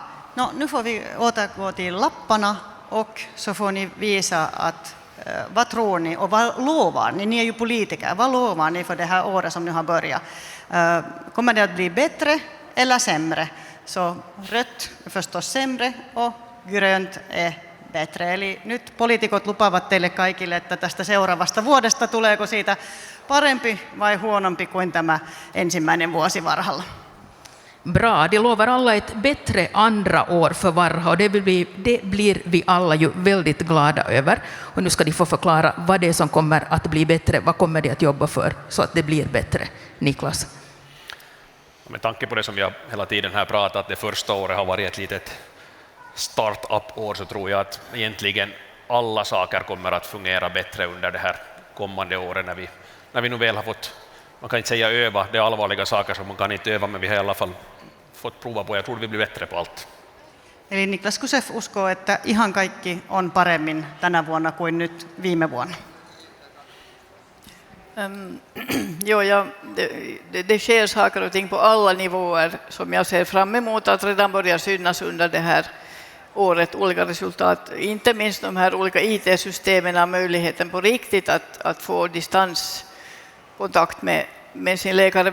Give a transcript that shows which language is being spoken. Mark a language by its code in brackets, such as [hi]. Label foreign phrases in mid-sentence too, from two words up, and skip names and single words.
[sv] No, nu får vi återgå till lapparna och så får ni visa att vad tror ni och vad lovar ni? Ni är ju politiker. Vad lovar ni för det här året som nu har börjat? Kommer det att bli bättre eller sämre? Så rött är förstås sämre och grönt är bättre. [fi] Eli nyt poliitikot lupaavat teille kaikille, että tästä seuraavasta vuodesta tuleeko siitä parempi vai huonompi kuin tämä ensimmäinen vuosi Varhalla? [sv] Bra, de lovar alla ett bättre andra år för Varha och det blir vi alla ju väldigt glada över. Och nu ska de få förklara vad det är som kommer att bli bättre, vad kommer de att jobba för så att det blir bättre. Niklas? Med tanke på det som jag hela tiden här pratat, att det första året har varit ett litet start-up-år, så tror jag att egentligen alla saker kommer att fungera bättre under det här kommande året när vi nu väl har fått, man kan inte säga öva, det är allvarliga saker som man kan inte öva, men vi har i alla fall fått prova på, jag tror vi blir bättre på allt. [fi] Eli Niklas Kusef uskoo, että ihan kaikki on paremmin tänä vuonna kuin nyt viime vuonna. [sv] Det sker saker och ting på alla nivåer som jag ser fram emot att redan börja synas under det här året, olika resultat. Inte minst de här olika IT-systemen, möjligheten på riktigt att få distanskontakt med sin läkare.